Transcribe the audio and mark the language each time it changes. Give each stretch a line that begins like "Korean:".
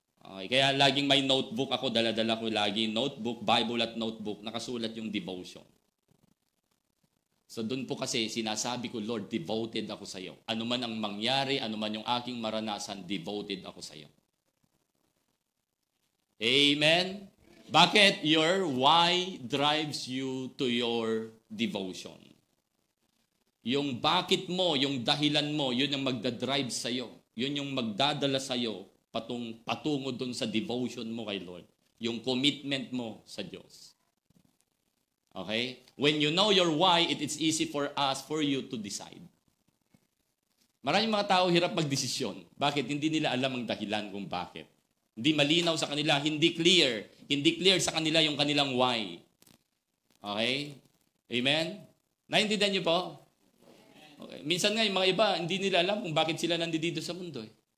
Filipino: Okay, kaya laging may notebook ako, dala-dala ko lagi notebook, Bible at notebook, nakasulat yung devotion. So doon po kasi sinasabi ko, Lord, devoted ako sa iyo. Ano man ang mangyari, ano man yung aking maranasan, devoted ako sa iyo. Amen? Bakit?
English: Your why drives you to your devotion.
Filipino: Yung bakit mo, yung dahilan mo, yun yung magdadrive sa iyo. Yun yung magdadala sa iyo patungo dun sa devotion mo kay Lord. Yung commitment mo sa Diyos. Okay?
English: When you know your why, it is easy for you to decide.
Filipino: Maraming mga tao hirap magdesisyon. Bakit? Hindi nila alam ang dahilan kung bakit. Hindi malinaw sa kanila, hindi clear. Hindi clear sa kanila yung kanilang why. Okay? Amen? Naintindihan niyo po? Okay. Minsan nga, yung mga iba, hindi nila alam kung bakit sila nandito sa mundo. Eh.